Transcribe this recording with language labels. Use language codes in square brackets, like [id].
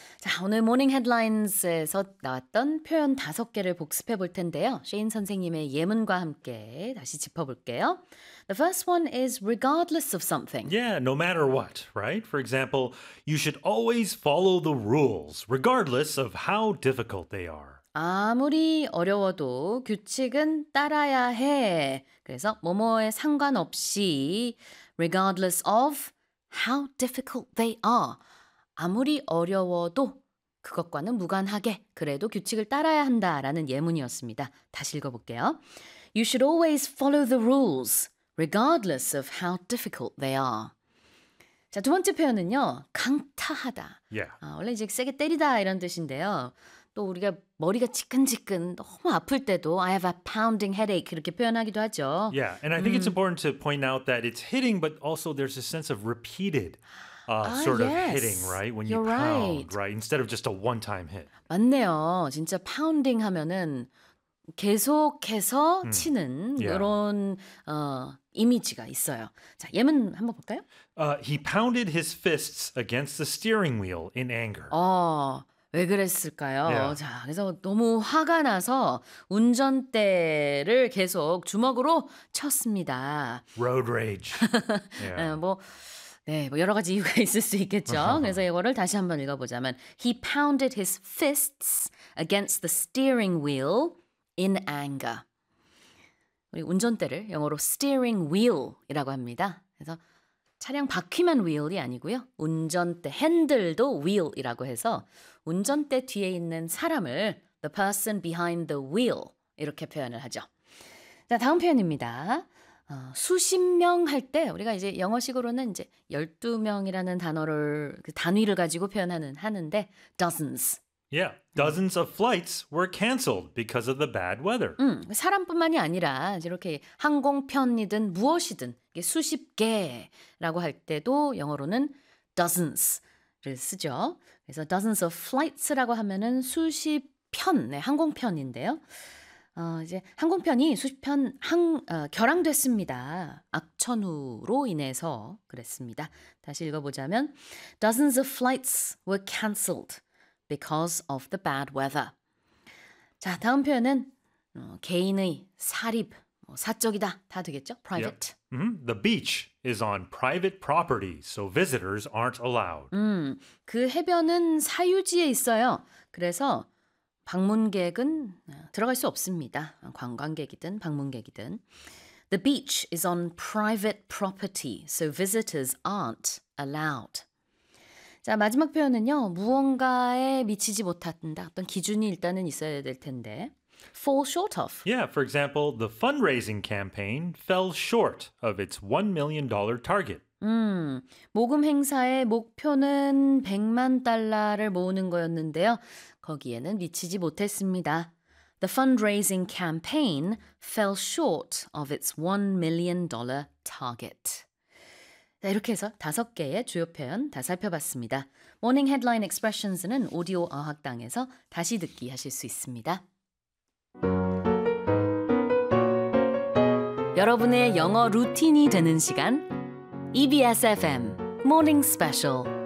[ko] 자, 오늘 모닝 헤드라인스에서 나왔던 표현 다섯 개를 복습해 볼 텐데요. 쉐인 선생님의 예문과 함께 다시 짚어볼게요. [en] The first one is regardless of something. Yeah, no matter what, right? For example, you should always follow the rules, regardless of how difficult they are. [ko] 아무리 어려워도 규칙은 따라야 해. 그래서 뭐뭐에 상관없이 [en] regardless of how difficult they are. [ko] 아무리 어려워도 그것과는 무관하게 그래도 규칙을 따라야 한다라는 예문이었습니다. 다시 읽어볼게요. [en] You should always follow the rules, regardless of how difficult they are. [ko] 자, 두 번째 표현은요. 강타하다. [en] Yeah. [ko] 원래 이제 세게 때리다 이런 뜻인데요. 또 우리가 머리가 지끈지끈 너무 아플 때도 [en] I have a pounding headache [ko] 이렇게 표현하기도 하죠. [en] Yeah, and I think it's important to point out that it's hitting, but also there's a sense of repeated sort of hitting, right? When you're you pound, right? Instead of just a one-time hit. [ko] 맞네요. 진짜 pounding 하면은 계속해서 치는 이런 이미지가 있어요. 자, 예문 한번 볼까요? [en] He pounded his fists against the steering wheel in anger. [ko] 왜 그랬을까요? [en] Yeah. [ko] 자, 그래서 너무 화가 나서 운전대를 계속 주먹으로 쳤습니다. [en] Road rage. Yeah. [ko] 뭐 여러 가지 이유가 있을 수 있겠죠. 그래서 이거를 다시 한번 읽어보자면 [en] He pounded his fists against the steering wheel in anger. [ko] 우리 운전대를 영어로 steering wheel이라고 합니다. 그래서 차량 바퀴만 wheel이 아니고요. 운전대 핸들도 wheel이라고 해서 운전대 뒤에 있는 사람을 [en] the person behind the wheel [ko] 이렇게 표현을 하죠. 자, 다음 표현입니다. 수십 명 할 때 우리가 이제 영어식으로는 이제 12명이라는 단어를 그 단위를 가지고 표현하는 하는데 dozens. [en] Yeah, dozens of flights were canceled because of the bad weather. [ko] 사람뿐만이 아니라 이렇게 항공편이든 무엇이든 이게 수십 개라고 할 때도 영어로는 dozens를 쓰죠. 그래서 [en] dozens of flights [ko] 라고 하면은 수십 편, 네, 항공편인데요. 이제 항공편이 수십 편 결항됐습니다. 악천후로 인해서 그랬습니다. 다시 읽어보자면 [en] dozens of flights were canceled. Because of the bad weather. [ko] 자, 다음 표현은 개인의 사립, 사적이다 다 되겠죠? [en] Private. Yep. Mm-hmm. The beach is on private property, so visitors aren't allowed. [ko] 그 해변은 사유지에 있어요. 그래서 방문객은 들어갈 수 없습니다. 관광객이든 방문객이든. [en] The beach is on private property, so visitors aren't allowed. [ko] 자, 마지막 표현은요. 무언가에 미치지 못한다. 어떤 기준이 일단은 있어야 될 텐데. [en] Fall short of. Yeah, for example, the fundraising campaign fell short of its $1 million target. [ko] 모금 행사의 목표는 100만 달러를 모으는 거였는데요. 거기에는 미치지 못했습니다. [en] The fundraising campaign fell short of its $1 million target. [ko] 자, 이렇게 해서 다섯 개의 주요 표현 다 살펴봤습니다. Morning Headline Expressions는 오디오 어학당에서 다시 듣기 하실 수 있습니다. 여러분의 영어 루틴이 되는 시간 EBS FM Morning Special.